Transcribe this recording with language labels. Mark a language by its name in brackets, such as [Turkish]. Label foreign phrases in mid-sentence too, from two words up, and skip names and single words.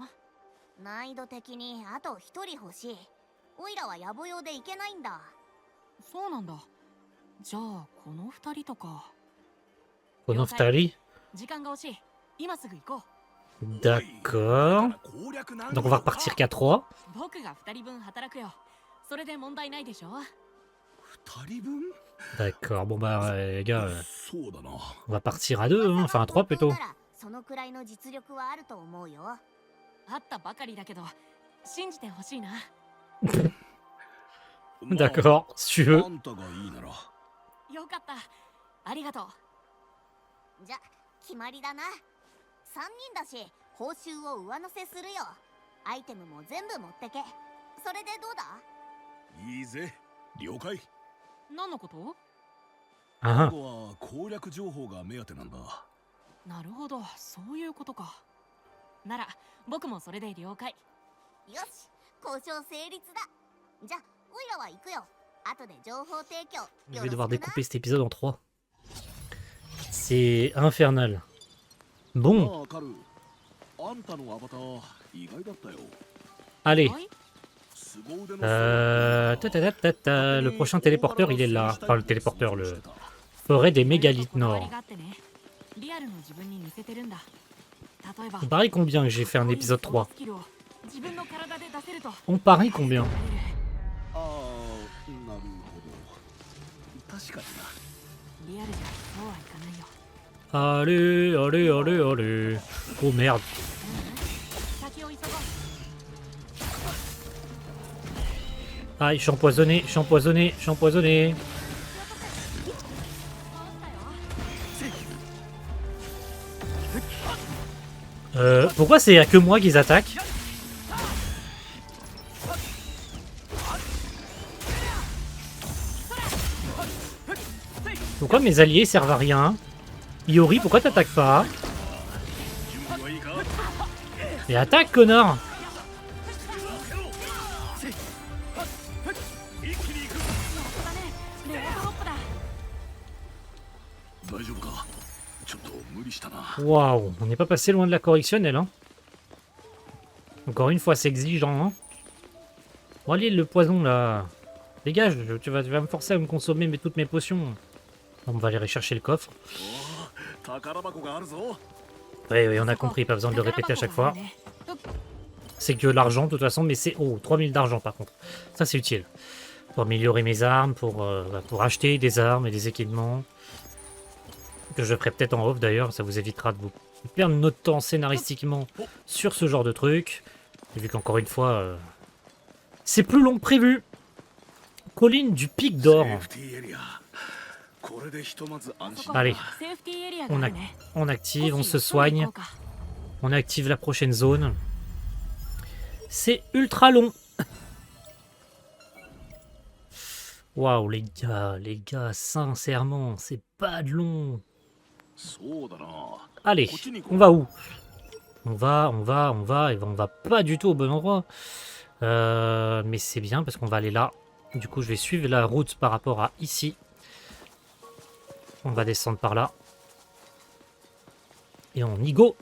[Japanese] 難易度的にあと一人欲しい。おいらは野暮用で行けないんだ。そうなんだ。じゃあこの二人とか。この二人. 時間が惜しい。今すぐ行こ [French] D'accord. [Japanese] 攻略なん [French] Donc on va repartir qu'à 3. [Japanese] う。僕が二人分働くよ。それで問題ないでしょ？二人分？ [French] D'accord. Bon bah les gars, [Japanese] そうだな。 [French] on va partir à 2, hein. Enfin à 3 plutôt. [Japanese] ならそのくらいの実力はあると思うよ。あったばかりだけど信じてほしいな。 [French] D'accord, si tu veux. [Japanese] あんたがいいなら。よかった。ありがとう。じゃ決まりだな。3人だし報酬を上乗せするよ。アイテムも全部持ってけ。それでどうだ？いいぜ。了解。何のこと？ Ah, ここは攻略情報が目当てなんだ。なるほど、そういうことか。なら僕もそれで了解。よし、交渉成立だ。じゃおいらは行くよ。後で情報提供 [French] je [Japanese] よ [French] vais [Japanese] ろし [French] devoir [Japanese] くな。 [French] découper cet épisode en 3. C'est infernal. Bon, [Japanese] ああ、カル。あんたのアバター意外だったよ。 [French] allez. [Japanese] はい。凄腕の [French] Le prochain téléporteur, il est là. Enfin, le téléporteur, le forêt des mégalithes [Japanese] こだわ [French] nord. [Japanese] りがあってね。リアルの自分に似せてるんだ。例えば [French] On parie combien que j'ai fait un épisode 3? [Japanese] スキルを自分の体で出せると。 [French] On parie combien? [Japanese] ああ、なるほど。確かにな。リアルじゃそうはいかないよ。 [French] Allez, allez, allez, allez. Oh merde. [Japanese] 先を急ごう。 [French] Aïe, je suis empoisonné, je suis empoisonné, je suis empoisonné. Pourquoi c'est que moi qu'ils attaquent? Pourquoi mes alliés servent à rien? Iori, pourquoi t'attaques pas? [Japanese] 準備はいいか？ [French] Et attaque, connard! [Japanese] 一気に行く。ここだね。レアドロップだ。大丈夫か？ちょっと無理したな。 [French] Waouh, on n'est pas passé loin de la correctionnelle, hein. Encore une fois, c'est exigeant, hein. Bon, allez, le poison, là. Dégage, tu vas me forcer à me consommer toutes mes potions. On va aller chercher le coffre. [Japanese] おお、宝箱があるぞ。 [French] Oui, oui, on a compris, pas besoin de le répéter à chaque fois. C'est que l'argent, de toute façon, mais c'est... Oh, 3000 d'argent, par contre. Ça, c'est utile. Pour améliorer mes armes, pour acheter des armes et des équipements. Que je ferai peut-être en off, d'ailleurs. Ça vous évitera de vous perdre notre temps scénaristiquement sur ce genre de truc. Et vu qu'encore une fois, c'est plus long que prévu. Colline du Pic d'Or. [Japanese] セーフティーエリア。これでひとまず安心。 [French] Allez, [Japanese] セーフティーエリアがあるね。 [French] on active, on se soigne. On active la prochaine zone. C'est ultra long. Waouh, les gars, sincèrement, c'est pas de long. [Japanese] そうだな。 [French] Allez, on va où? On va, et on va pas du tout au bon endroit. Mais c'est bien parce qu'on va aller là. Du coup, je vais suivre la route par rapport à ici. On va descendre par là. Et on y go.